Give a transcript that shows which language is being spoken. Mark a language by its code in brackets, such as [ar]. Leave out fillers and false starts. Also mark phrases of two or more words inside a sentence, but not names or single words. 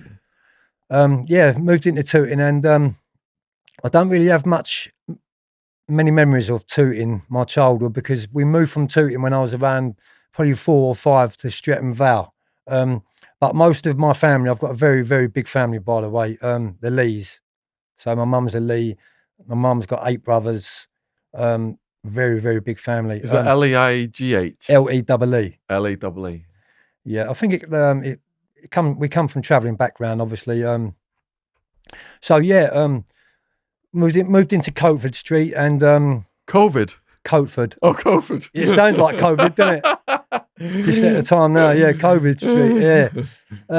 [en] Moved into Tooting, and I don't really have many memories of Tooting, my childhood, because we moved from Tooting when I was around probably 4 or 5 to Streatham Vale. But most of my family, I've got a very, very big family, by the way, the Lees. So my mum's a Lee. My mum's got 8 brothers. Very, very big family. Is that L-E-I-G-H? L-E-E-E. L-E-E-E. Yeah, I think we come from travelling background, obviously. Moved into Coatford Street and Coatford. Oh, Coatford. It sounds like COVID, doesn't it? Just at the time now, yeah, Coatford Street, yeah.